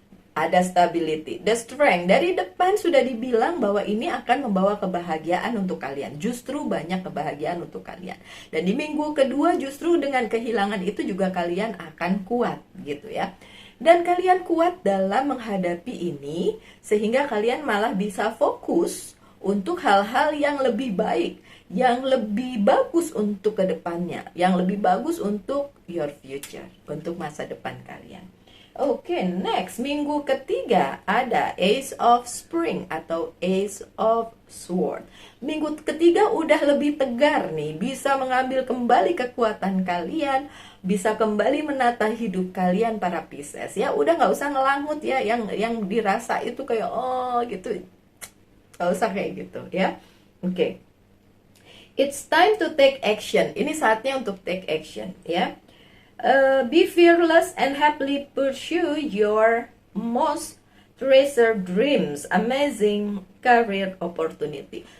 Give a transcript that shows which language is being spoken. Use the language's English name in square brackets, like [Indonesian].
[Indonesian] Ada stability, the strength. Dari depan sudah dibilang bahwa ini akan membawa kebahagiaan untuk kalian. Justru banyak kebahagiaan untuk kalian. Dan di minggu kedua justru dengan kehilangan itu juga kalian akan kuat gitu ya. Dan kalian kuat dalam menghadapi ini sehingga kalian malah bisa fokus untuk hal-hal yang lebih baik, yang lebih bagus untuk kedepannya, yang lebih bagus untuk your future, untuk masa depan kalian. Oke, next, minggu ketiga ada Ace of Spring atau Ace of Sword. Minggu ketiga udah lebih tegar nih, bisa mengambil kembali kekuatan kalian, bisa kembali menata hidup kalian para Pisces ya. Udah nggak usah ngelangut ya, yang dirasa itu kayak oh gitu, nggak usah kayak gitu ya. Oke. [English] It's time to take action. [Indonesian] Ini saatnya untuk take action ya. [English] Be fearless and happily pursue your most treasured dreams. Amazing career opportunity.